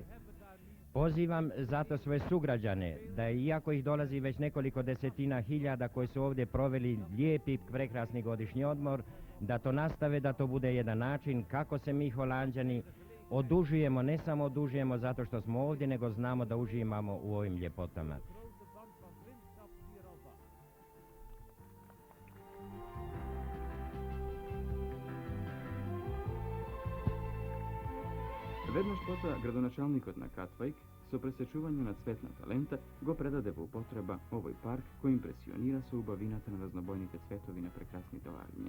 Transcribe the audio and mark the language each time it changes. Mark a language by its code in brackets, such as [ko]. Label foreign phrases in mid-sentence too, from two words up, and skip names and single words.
[hr] Pozivam zato svoje sugrađane da iako ih dolazi već nekoliko desetina hiljada koji su ovdje proveli lijepi, prekrasni godišnji odmor, da to nastave, da to bude jedan način kako se mi Holanđani odužujemo, ne samo odužujemo zato što smo ovdje, nego znamo da uživamo u ovim ljepotama. [mk] Веднаш потоа градоначалникот на Катвајк со пресечување на цветната лента го предаде во употреба овој парк кој импресионира со убавината на разнобојните цветови на прекрасните лалиња.